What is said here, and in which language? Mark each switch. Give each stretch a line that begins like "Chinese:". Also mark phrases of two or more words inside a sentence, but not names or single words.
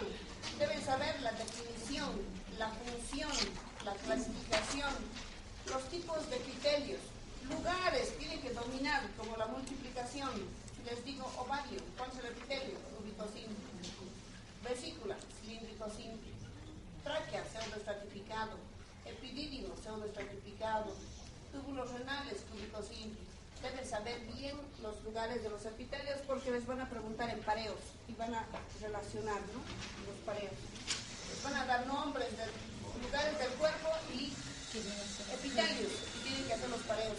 Spanish: Deben saber la definición, la función, la clasificación, los tipos de epitelios, lugares tienen que dominar, como la multiplicación. Si les digo ovario, ¿cuál es el epitelio? Cúbico simple. Vesícula, cilíndrico simple. Tráquea, pseudoestratificado. Epidídimo, pseudoestratificado. Túbulos renales, cúbico simple. Deben saber bien los lugares de los epitelios porque les van a preguntar en pareos y van a relacionar, ¿no? Los pareos. Les van a dar nombres de lugares del cuerpo y epitelios y tienen que hacer los pareos.